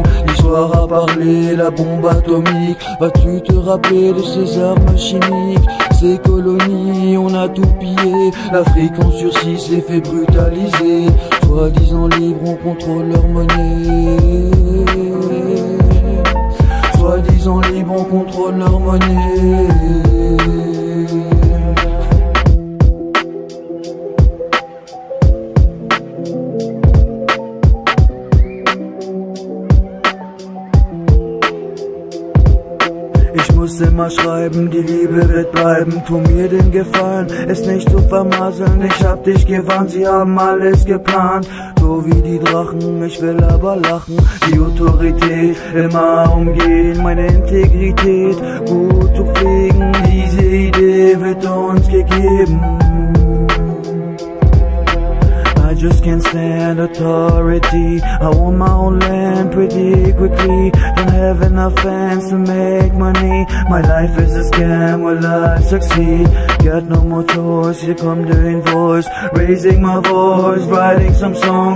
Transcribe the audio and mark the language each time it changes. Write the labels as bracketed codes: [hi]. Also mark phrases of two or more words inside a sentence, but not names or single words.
[fr] L'histoire a parlé, la bombe atomique. Vas-tu te rappeler de ces armes chimiques? Ces colonies, on a tout pillé. L'Afrique en sursis s'est fait brutaliser. Soi-disant libre, on contrôle leur monnaie. Soi-disant libre, on contrôle leur monnaie. [de] Ich muss immer schreiben, die Liebe wird bleiben. Tu mir den Gefallen, es nicht zu vermasseln. Ich hab dich gewarnt, sie haben alles geplant. So wie die Drachen, ich will aber lachen. Die Autorität immer umgehen, meine Integrität gut zu pflegen. Diese Idee wird uns gegeben. [en] I just can't stand authority. I want my own land pretty quickly. Don't have enough fans to make money. My life is a scam, will I succeed? Got no more choice, here come the invoice. Raising my voice, writing some songs.